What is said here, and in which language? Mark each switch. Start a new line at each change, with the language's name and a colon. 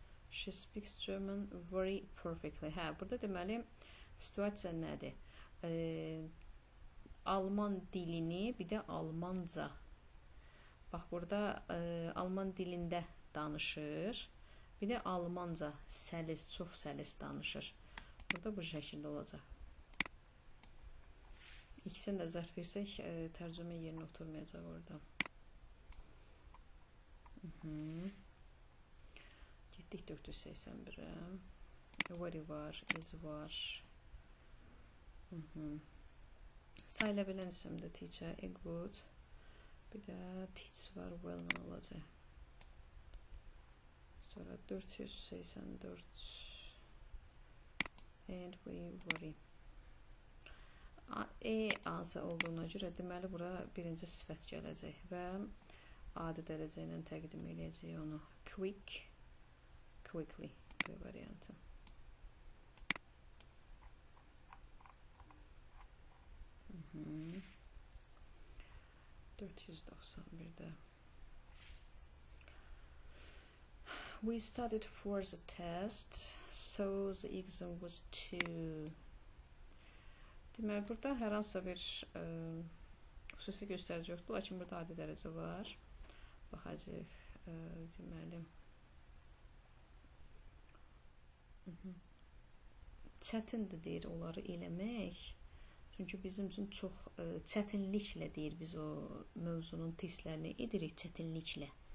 English: She speaks German very perfectly.
Azerbaijani: Burada deməli situasiya nədir? Alman dilini, bir də Almanca. Bax, burada Alman dilində danışır. Bir də Almanca səlis, çox səlis danışır. Burada bu şəkildə olacaq. İkisini də zərf versək, tərcümə yerinə oturmayacaq orada. Getdik 481-ə. Very var, is var. Sayıla bilən isimdə teacher, a good. Bir də teach var, well-lə olacaq. Sonra
English: 484 and we worry.
Azerbaijani: Ansa olduğuna görə deməli bura birinci sifət gələcək və adi dərəcə ilə təqdim eləyəcək onu. Quick, quickly B variantı. Hı -hı. 491-də.
English: We studied for the test, so the exam was 2.
Azerbaijani: Deməli, burada hər hansısa bir xüsusi göstərici yoxdur, lakin burada adi dərəcə var. Baxacaq, deməli. çətindir deyir onları eləmək. Çünki bizim üçün çox çətinliklə deyir biz o mövzunun testlərini edirik çətinliklə.